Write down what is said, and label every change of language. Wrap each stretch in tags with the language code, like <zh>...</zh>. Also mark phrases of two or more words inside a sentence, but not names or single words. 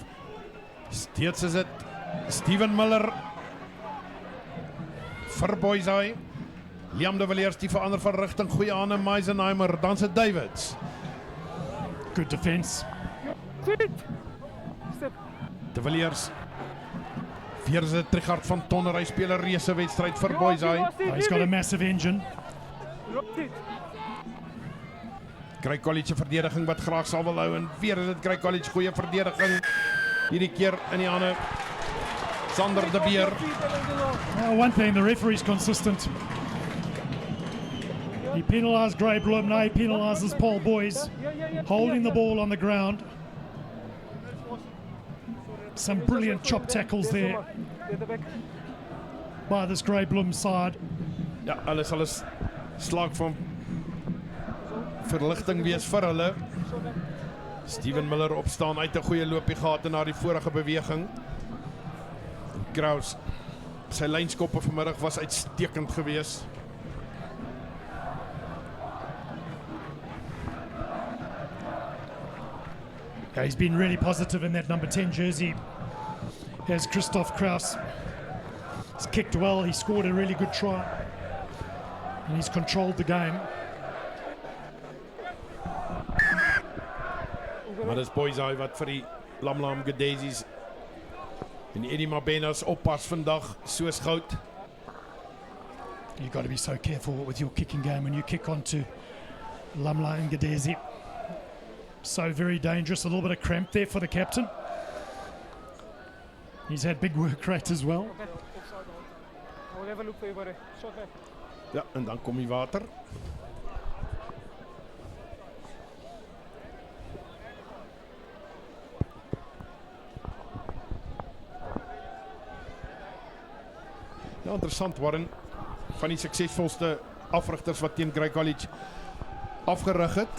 <af>Steeds is dit Steven Miller vir Boyzai. Liam de Villiers die verander van rigting. Goeie hande Meisenheimer. Dan se Davids.</af> <en>Good defence.</en> <af>De Villiers. Weer is dit Trigard van Tonner. Hy speel 'n reuse wedstryd vir Boyzai.</af> <en>He's got a massive engine.</en> <af>Grey College verdediging wat graag sal wil hou en weer is dit Grey College goeie verdediging. Hierdie keer in die hande Sander de Beer.</af> <en>One thing, the referee's consistent. He penalised Grey Bloem, now he penalises Paul Boys, holding the ball on the ground. Some brilliant chop tackles there by this Grey Bloem side.</en> <af>Ja, hulle sal 'n slag van verligting wees vir hulle. Steven Miller opstaan uit 'n goeie loopie gehad na die vorige beweging. Kraus, sy lynskoppe vanmiddag was uitstekend geweest.</af> <en>Yeah, he's been really positive in that number 10 jersey. Here's Christoph Kraus. He's kicked well, he scored a really good try. And he's controlled the game.</en> <af>Maar dis Boyzai wat vir die Lamlam Gedesies en die Eddie Mabenas oppas vandag soos goud.</af> <en>You've got to be so careful with your kicking game when you kick onto Lamla and Gedesi. So very dangerous. A little bit of cramp there for the captain. He's had big work rate as well. I will have a look for you, buddy. Short man.</en> <af>Ja, en dan kom die water. Ja, interessant, Warren. Van die suksesvolste afrigters wat teen Grey College afgerig het.</af>